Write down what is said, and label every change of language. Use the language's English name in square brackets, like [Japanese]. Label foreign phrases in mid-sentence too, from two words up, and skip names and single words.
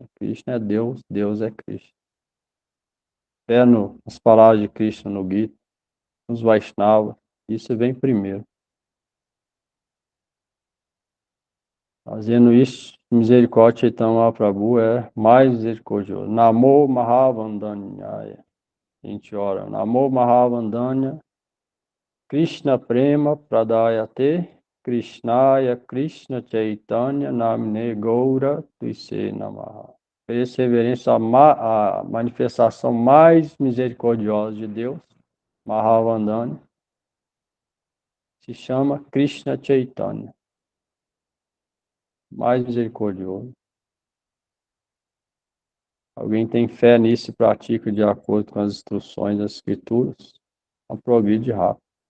[Portuguese] Krishna é Deus, Deus é Krishna. Fé nas palavras de Krishna no Gita, nos Vaishnava, isso vem primeiro. Fazendo isso, misericórdia Chaitanya Mahaprabhu é mais misericordioso. [Sanskrit] Namo Mahavandanyaya. [Portuguese] A gente ora. [Sanskrit] Namo Mahavandanya. Krishna Prema Pradayate. Krishnaya Krishna Chaitanya Namine Gaura Tuise Namaha. [Portuguese] Ofereço reverência à manifestação mais misericordiosa de Deus, Mahavandanya. Se chama Krishna Chaitanya. Mais misericordioso. Alguém tem fé nisso e pratica de acordo com as instruções das Escrituras, progride rápido.